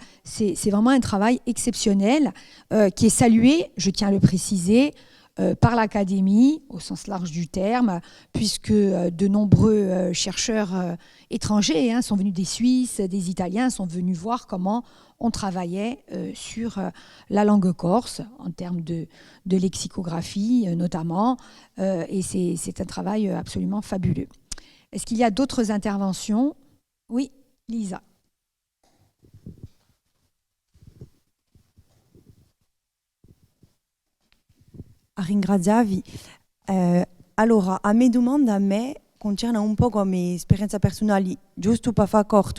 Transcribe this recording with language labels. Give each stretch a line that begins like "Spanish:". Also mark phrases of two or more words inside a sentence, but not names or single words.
French: C'est vraiment un travail exceptionnel qui est salué, je tiens à le préciser, par l'Académie, au sens large du terme, puisque de nombreux chercheurs étrangers sont venus, des Suisses, des Italiens, sont venus voir comment on travaillait sur la langue corse, en termes de lexicographie notamment, et c'est un travail absolument fabuleux. Est-ce qu'il y a d'autres interventions? Oui, Lisa.
Corsican: A ringraziarvi. Allora, a me domanda a me concerne un po' come esperienza personale, giusto per far corto.